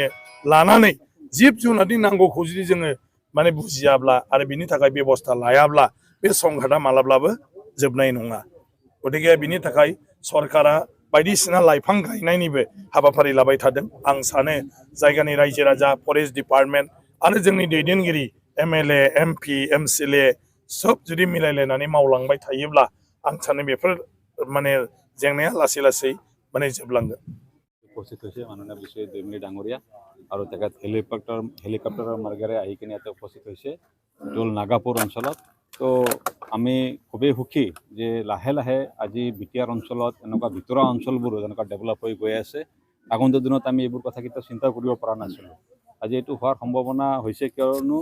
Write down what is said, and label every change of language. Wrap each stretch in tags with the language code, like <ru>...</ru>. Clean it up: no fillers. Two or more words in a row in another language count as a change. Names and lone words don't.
<brx>लानानै जिब जुनारनि नांगौखौ जुदि जोङो माने बुजियाब्ला आरो बिनि थाखाय बेबस्था लायाब्ला बे संघाता मालाब्लाबो जोबनाय नङा गतिके बिनि थाखाय सरकारा बायदिसिना लाइफां गायनायनिबो हाबाफारि लाबाय थादों आं सानो जायगानि रायजो राजा</brx> <en>forest department</en> <brx>आरो जोंनि दैदेनगिरि एमएलए एमपि एमसिएलए सब जुदि मिलायलायनानै मावलांबाय थायोब्ला आं सानो बेफोर माने जेंनाया लासै लासै माने जोबलांगोन</brx> <as>উপস্থিত হৈছে মাননীয় বিশ্বজিৎ দৈমাৰী ডাঙৰীয়া আৰু তেখেত হেলিকপ্টাৰৰ মাৰ্গেৰে আহি কিনে ইয়াতে উপস্থিত হৈছে দৌল নাগাপুৰ অঞ্চলত তো আমি খুবেই সুখী যে লাহে লাহে আজি বিটিআৰ অঞ্চলত এনেকুৱা ভিতৰুৱা অঞ্চলবোৰো যেনেকুৱা ডেভেলপ হৈ গৈ আছে আগন্তুক দিনত আমি এইবোৰ কথা কেতিয়াও চিন্তা কৰিব পৰা নাছিলোঁ আজি এইটো হোৱাৰ সম্ভাৱনা হৈছে কিয়নো</as>